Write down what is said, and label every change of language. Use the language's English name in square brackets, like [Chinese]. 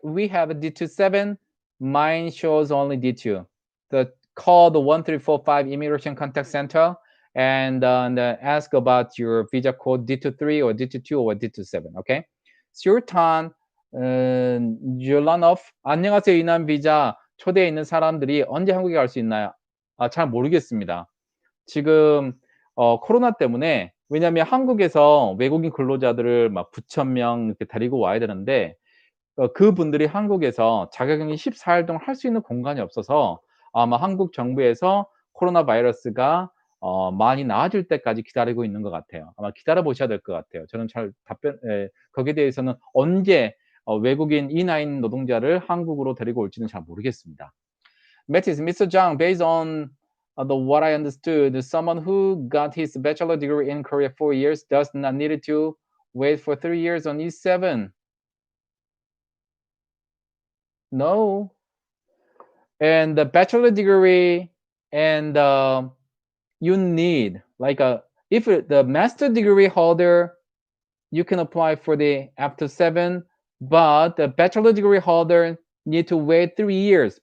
[English] We have a D27. Mine shows only D2. Call the 1345 Immigration Contact Center and ask about your visa code D23 or D22 or D27. Okay. Surtan Yulanov, [Korean] 안녕하세요. 이남 비자 초대에 있는 사람들이 언제 한국에 갈 수 있나요? 잘 모르겠습니다. 지금 코로나 때문에 왜냐하면 한국에서 외국인 근로자들을 막 9,000명 이렇게 데리고 와야 되는데 그분들이 한국에서 자가격리 14일 동안 할 수 있는 공간이 없어서 아마 한국 정부에서 코로나 바이러스가 많이 나아질 때까지 기다리고 있는 것 같아요. 아마 기다려 보셔야 될 것 같아요. 저는 잘 거기에 대해서는 언제 외국인 E9 노동자를 한국으로 데리고 올지는 잘 모르겠습니다. [English] Metis, Mr. Jang, based on what I understood, someone who got his bachelor degree in Korea 4 years does not need to wait for 3 years on E7. No. And the bachelor degree and you need like if the master degree holder, you can apply for the after 7, but the bachelor degree holder need to wait 3 years.